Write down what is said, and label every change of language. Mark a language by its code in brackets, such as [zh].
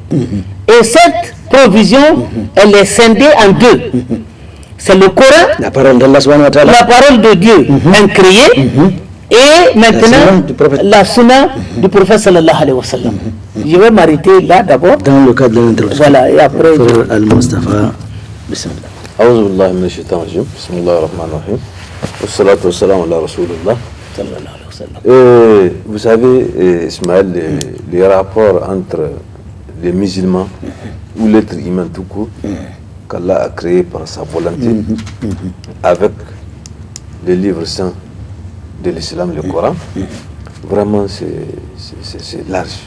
[fr] Et cette provision, elle est scindée en deux. C'est le Coran, la parole d'Allah [ar] subhanahu wa ta'ala, [fr] la parole de Dieu incréée, et maintenant la sunna du prophète [ar] sallallahu alayhi wa sallam. [fr] Je vais m'arrêter là d'abord. Dans le cadre de l'introduction. Voilà, et après. Al-Mustafa, bismillah. [ar] أعوذ بالله من الشيطان الرجيم بسم الله الرحمن الرحيم والصلاة والسلام على رسول الله. [fr] Vous savez, Ismaël, les rapports entre les musulmans ou l'être humain tout court qu'Allah a créé par sa volonté avec les livres saints de l'islam, le Coran, vraiment c'est large.